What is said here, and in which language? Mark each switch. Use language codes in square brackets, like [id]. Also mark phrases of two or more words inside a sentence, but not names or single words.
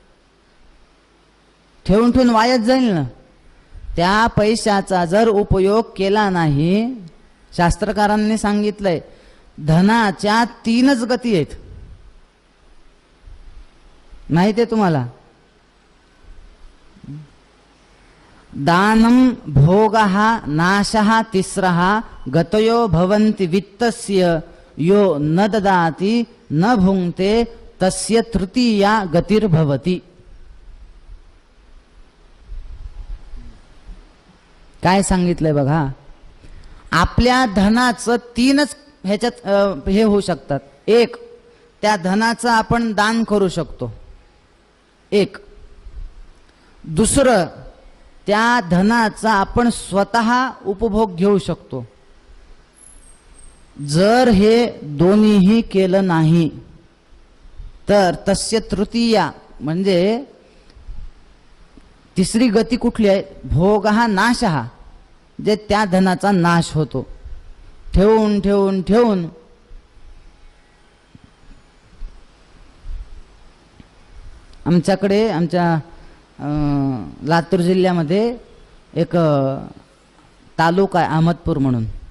[mr] ठेवून ठेवून वायाच जाईल ना. त्या पैशाचा जर उपयोग केला नाही, शास्त्रकारांनी सांगितलंय धनाच्या 3च गती आहेत, माहिती आहे तुम्हाला? [sa] दानम भोगः नाशः तिस्रः गतयो भवन्ति वित्तस्य यो न ददाति न भुंक्ते तस्य तृतीया गतिर्भवति. [mr] काय सांगितलंय बघा, आपल्या धनाचं 3च ह्याच्यात हे होऊ शकतात. एक, त्या धनाचं आपण दान करू शकतो. एक, दुसरं त्या धनाचा आपण स्वतः उपभोग घेऊ शकतो. जर हे दोन्हीही केलं नाही तर [sa] तस्य तृतीया [mr] म्हणजे तिसरी गती कुठली आहे? भोग हा नाश हा, जे त्या धनाचा नाश होतो. ठेवून ठेवून ठेवून आमच्याकडे आमच्या लातूर जिल्ह्यामध्ये एक तालुका आहे अहमदपूर म्हणून.